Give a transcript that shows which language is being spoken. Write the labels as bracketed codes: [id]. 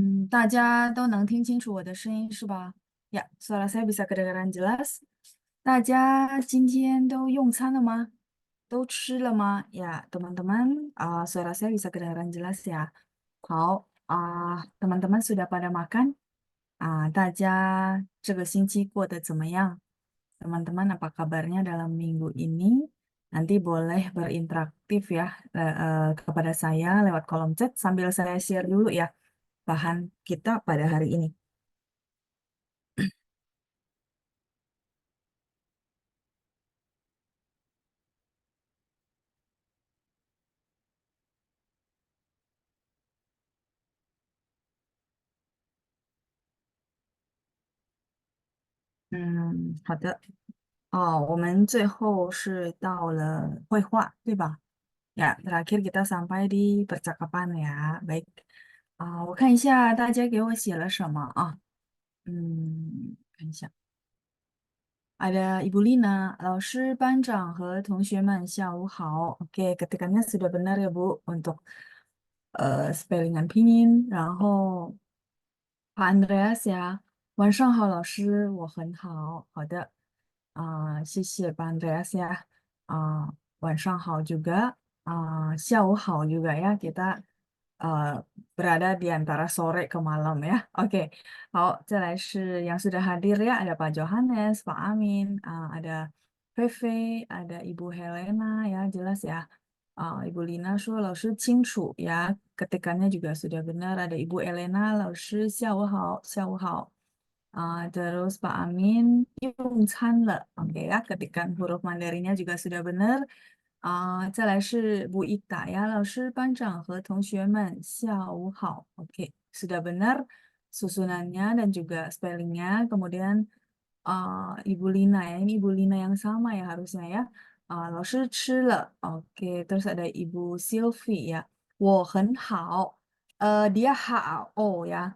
[zh] 大家都能听清楚我的声音是吧？ [id] Ya, suara saya bisa kedengaran jelas. [zh] 大家今天都用餐了吗？都吃了吗？ [id] Ya, teman-teman, suara saya bisa kedengaran jelas ya. 好teman-teman sudah pada makan? [zh] 大家这个星期过得怎么样？ [id] Teman-teman, apa kabarnya dalam minggu ini? Nanti boleh berinteraktif ya kepada saya lewat kolom chat sambil saya share dulu ya bahan kita pada hari ini. [zh] 好的。我们最后是到了绘画，对吧？ [id] Ya, terakhir kita sampai di percakapan ya. Baik. [zh] 我看一下大家给我写了什么啊？看一下。 [id] Ada Ibu Lina, [zh] 老师、班长和同学们下午好。 [id] Oke, ketikannya sudah benar ya Bu untuk spellingan pinyin. [zh] 然后 Pak Andreas 呀，晚上好，老师，我很好，好的，谢谢 Pak Andreas 呀，晚上好 juga，下午好 juga ya, [id] kita berada di antara sore ke malam ya. Oke, 好，再来是yang sudah hadir ya, ada Pak Johannes, Pak Amin, ada Feve, ada Ibu Helena ya, jelas ya. Ibu Lina [zh] 说老师清楚 [id] ya, ketikannya juga sudah benar. Ada Ibu Elena, [zh] 老师下午好，下午好。 [id] Terus Pak Amin, 用餐了. Oke ya, ketikan huruf Mandarinnya juga sudah benar. [zh] 再来是 Bu Ita ya, 老师、班长和同学们下午好. [id] Oke, sudah benar susunannya dan juga spellingnya. Kemudian Ibu Lina ya, ini Ibu Lina yang sama ya harusnya ya. [zh] 老师吃了. [id] Oke, terus ada Ibu Sylvie ya. [zh] 我很好. [id] Dia HAO ya.